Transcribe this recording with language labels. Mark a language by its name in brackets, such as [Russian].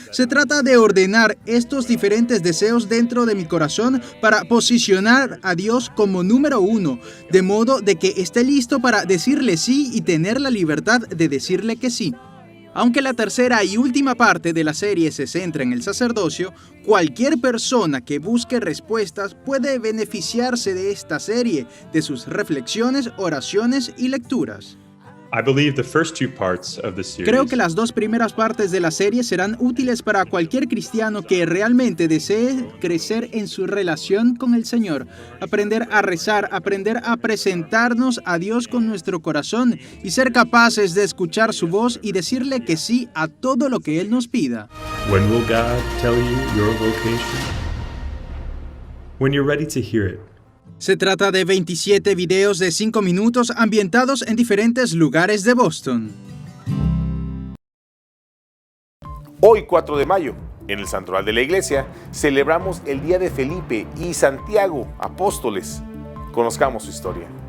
[Spanish] Se trata de ordenar estos diferentes deseos dentro de mi corazón para posicionar a Dios como número uno, de modo de que esté listo para decirle sí y tener la libertad de decirle que sí. Aunque la tercera y última parte de la serie se centra en el sacerdocio, cualquier persona que busque respuestas puede beneficiarse de esta serie, de sus reflexiones, oraciones y lecturas. [English] I believe the first two parts of the series [Spanish] Creo que las dos primeras partes de la serie serán útiles para cualquier cristiano que realmente desee crecer en su relación con el Señor, aprender a rezar, aprender a presentarnos a Dios con nuestro corazón y ser capaces de escuchar su voz y decirle que sí a todo lo que Él nos pida. [English] When will God tell you your vocation? When you're ready to hear it. [Spanish] Se trata de 27 videos de 5 minutos ambientados en diferentes lugares de Boston. Hoy, 4 de mayo, en el Santoral de la Iglesia, celebramos el Día de Felipe y Santiago, apóstoles. Conozcamos su historia.